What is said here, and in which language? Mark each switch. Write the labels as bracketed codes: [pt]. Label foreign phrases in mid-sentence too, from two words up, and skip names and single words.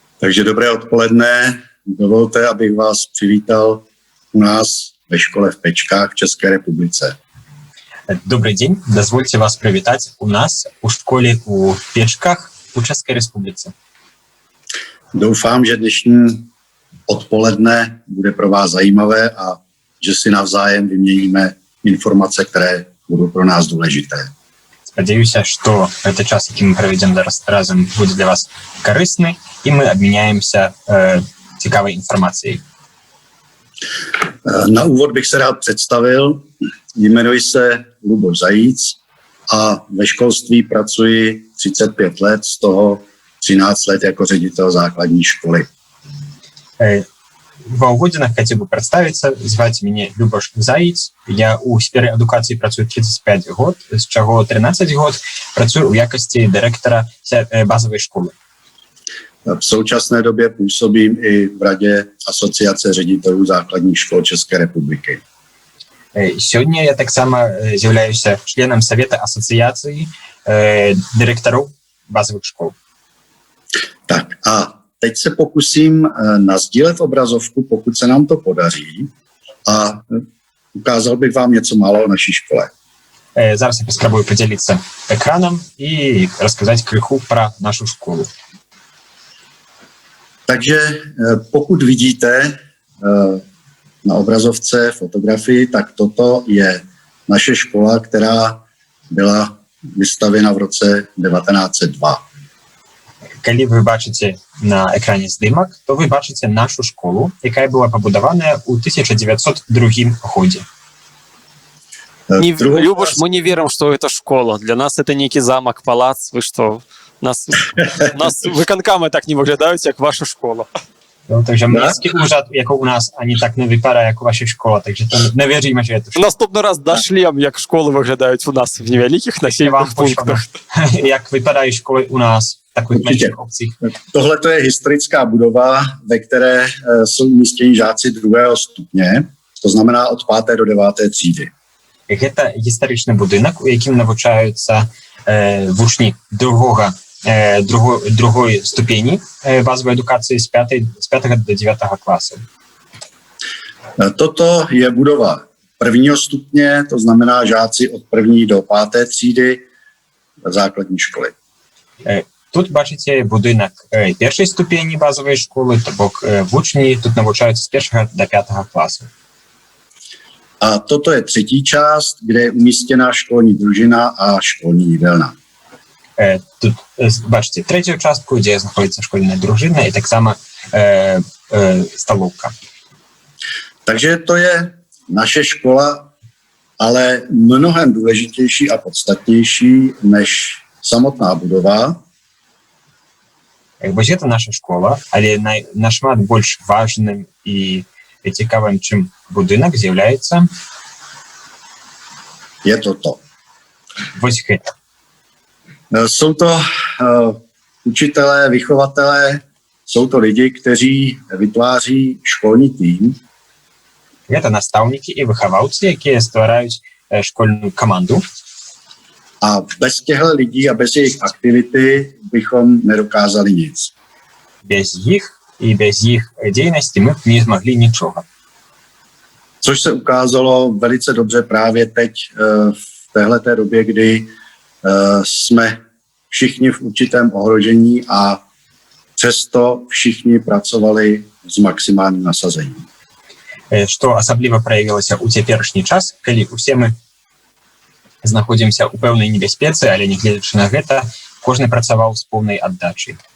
[cs] Takže dobré odpoledne. Dovolte, abych vás přivítal u nás ve škole v Pečkách v České republice. [ru] Добрый день. [uk] Дозвольте вас привітати у нас у школі у Печках у České republice. [cs] Doufám, že dnešní odpoledne bude pro vás zajímavé a že si navzájem vyměníme informace, které budou pro nás důležité. [be] Спадзяюся, што гэты час, які мы правядзем зараз разам, будзе для вас карысны, і мы абмяняемся цікавай інфармацыяй. [cs] Na úvod bych se rád představil. Jmenuji se Luboš Zajíc a ve školství pracuji 35 let, z toho 13 let jako ředitel základní školy. [be] Ва ўводзінах хацеў бы прадставіцца, зваць мяне Любаш Заіц. Я ў сферы адукацыі працую 35 год, з чаго 13 год працую ў якасці дырэктара базовой школы. [cs] V současné době působím i v Radě Asociace ředitelů základních škol České republiky. [be] Сёння я таксама з'яўляюся членам Совета асацыяцыі дырэктараў базовых школ. [cs] Tak a teď se pokusím nasdílet obrazovku, pokud se nám to podaří, a ukázal bych vám něco málo o naší škole. [be] Зараз я паспрабую подзяліцца экранам і расказаць крыху пра нашу школу. [cs] Takže pokud vidíte na obrazovce fotografii, tak toto je naše škola, která byla vystavěna v roce 1902. [be] Калі вы бачыце на экране здымак, то вы бачыце нашу школу, якая была пабудаваная ў 1902 годзе. [ru] Любаш, мы не верим, что это школа. Для нас это некий замок, палац. Вы что? [be] Нас выканкамы так не выглядаюць, як ваша школа. [cs] Takže městský úřad, jako u nás, ani tak nevypadá jako vaše škola, takže to nevěříme, že je to škola. [uk] Наступний раз дошлем, як школи виглядають у нас в невеликих населених пунктах. [cs] Jak vypadají školy u nás v takových menších obcích. Tohle to je historická budova, ve které jsou umístěni žáci 2. stupně, to znamená od 5. do 9. třídy. [be] Гэта гістарычны будынак, у якім навучаюцца вучні другой ступені базовой адукації з 5 до 9 класу. [cs] Toto je budova 1. stupně, to znamená žáci od 1. do 5. třídy základní školy. [be] Тут бачыце будынак першай ступені базовой школы, то бок вучні тут навучаюцца з 1 до 5 класу. [cs] A toto je 3. část, kde je umístěna školní družina a školní jídelna. [be] Тут бачыце трэцюю частку, дзе знаходзіцца школьная дружына і таксама столовка. [cs] Takže to je naše škola, ale mnohem důležitější a podstatnější než samotná budova. [be] Вось гэта наша школа, але нашмат больш важным і цікавым, чым будынак, з'яўляецца [cs] je toto. [be] Вось гэта. [cs] Jsou to učitelé, vychovatelé, jsou to lidi, kteří vytváří školní tým. [be] Гэта настаўнікі і выхаваўцы, якія ствараюць школьную каманду. [cs] A bez těchto lidí a bez jejich aktivity bychom nedokázali nic. [be] Без іх і без іх дзейнасці мы б не змаглі нічога. [cs] Což se ukázalo velice dobře právě teď v téhleté době, kdy jsme všichni v určitém ohrožení a přesto všichni pracovali s maximálním nasazením. [be] Што асабліва праявілася ў цяперашні час, калі ўсе мы знаходзімся ў пэўнай небяспецы, але нягледзячы на гэта, кожны працаваў з поўнай аддачай.